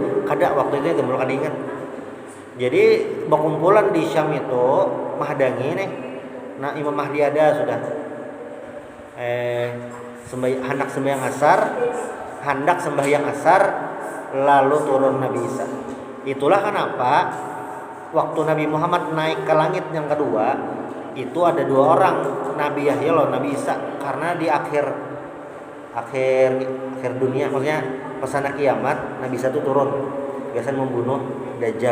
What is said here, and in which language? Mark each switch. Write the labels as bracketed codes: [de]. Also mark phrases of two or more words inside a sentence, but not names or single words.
[bjn] Kada waktu itu itu kada ingat. Jadi berkumpulan di Syam itu menghadangi nih. [id] Nah, Imam Mahdi ada sudah. Hendak sembahyang asar lalu turun Nabi Isa. Itulah kenapa waktu Nabi Muhammad naik ke langit yang kedua itu ada dua orang, Nabi Yahya loh Nabi Isa, karena di akhir dunia, maksudnya pesana kiamat Nabi Isa itu turun biasanya membunuh Dajjal.